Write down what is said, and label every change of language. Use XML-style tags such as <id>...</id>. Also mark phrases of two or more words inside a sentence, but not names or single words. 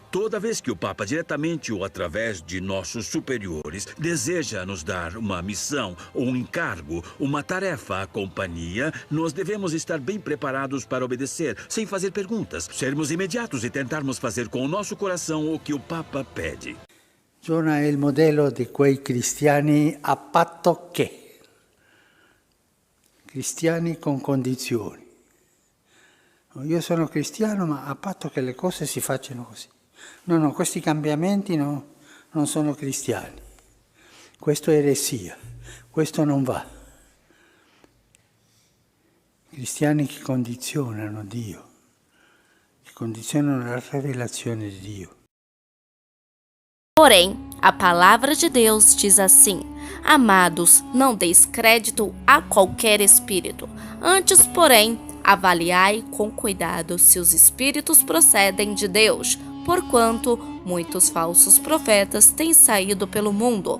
<pt>Toda vez que o Papa, diretamente ou através de nossos superiores, deseja nos dar uma missão, um encargo, uma tarefa à companhia, nós devemos estar bem preparados para obedecer, sem fazer perguntas, sermos imediatos e tentarmos fazer com o nosso coração o que o Papa pede.</pt> <it>Giona è il modello di quei cristiani a patto che, cristiani con condizioni. Io sono cristiano, ma a patto che le cose si facciano così. No, questi cambiamenti non sono cristiani. Questo è eresia, questo non va. Cristiani che condizionano Dio, che condizionano la revelazione di Dio.</it> <pt>Porém, a palavra de Deus diz assim: Amados, não deis crédito a qualquer espírito. Antes, porém, avaliai com cuidado se os espíritos procedem de Deus, porquanto muitos falsos profetas têm saído pelo mundo.</pt>